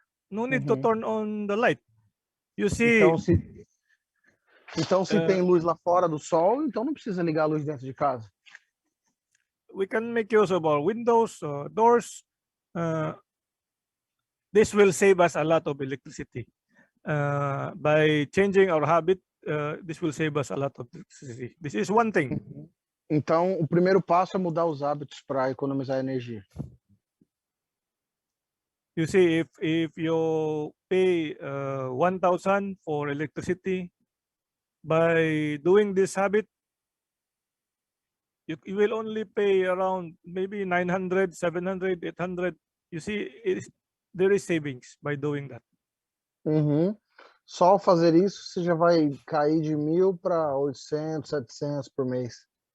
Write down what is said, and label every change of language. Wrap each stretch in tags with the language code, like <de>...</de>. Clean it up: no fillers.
<en>No need to turn on the light. You see.</en> <pt>Então se tem luz lá fora do sol, então não precisa ligar a luz dentro de casa.</pt> <en>We can make use of our windows, doors. This will save us a lot of electricity. By changing our habit, this will save us a lot of electricity. This is one thing.</en> <pt>Então, o primeiro passo é mudar os hábitos para economizar energia.</pt> <en>You see, if you pay 1,000 for electricity, by doing this habit, you will only pay around maybe 900, 700, 800. You see, there is savings by doing that.</en> <pt>Só ao fazer isso, você já vai cair de 1.000 para 800, 700 por mês.</pt>